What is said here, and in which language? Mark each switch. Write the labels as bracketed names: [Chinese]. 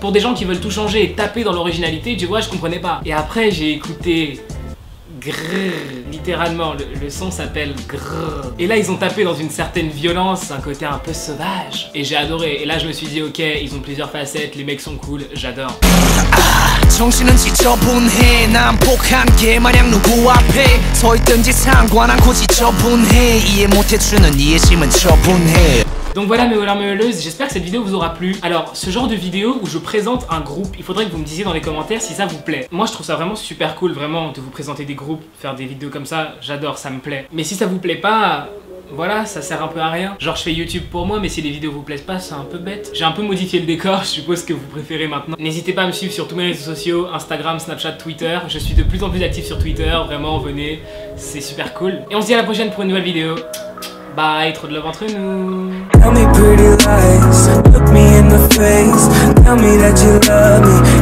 [French] Pour des gens qui veulent tout changer et taper dans l'originalité, tu vois, je comprenais pas. Et après j'ai écouté grrr, littéralement, le son s'appelle grrr. Et là ils ont tapé dans une certaine violence, un côté un peu sauvage. Et j'ai adoré, et là je me suis dit ok, ils ont plusieurs facettes, les mecs sont cool, j'adore. [Korean] 정신은 지저분해 난폭한 게 마냥 누구 앞에 서 있든지 상관않고 지저분해 이해 못해주는 이해심은 처분해. [French] Donc voilà mes meuleuses, j'espère que cette vidéo vous aura plu. Alors ce genre de vidéo où je présente un groupe, il faudrait que vous me disiez dans les commentaires si ça vous plaît. Moi je trouve ça vraiment super cool vraiment de vous présenter des groupes, faire des vidéos comme ça, j'adore, ça me plaît. Mais si ça vous plaît pas, voilà, ça sert un peu à rien. Genre je fais YouTube pour moi, mais si les vidéos vous plaisent pas, c'est un peu bête. J'ai un peu modifié le décor, je suppose que vous préférez maintenant. N'hésitez pas à me suivre sur tous mes réseaux sociaux, Instagram, Snapchat, Twitter. Je suis de plus en plus actif sur Twitter, vraiment venez, c'est super cool. Et on se dit à la prochaine pour une nouvelle vidéo. Bye, trop de love entre nous. [English] Tell me pretty lies, look me in the face, tell me that you love me.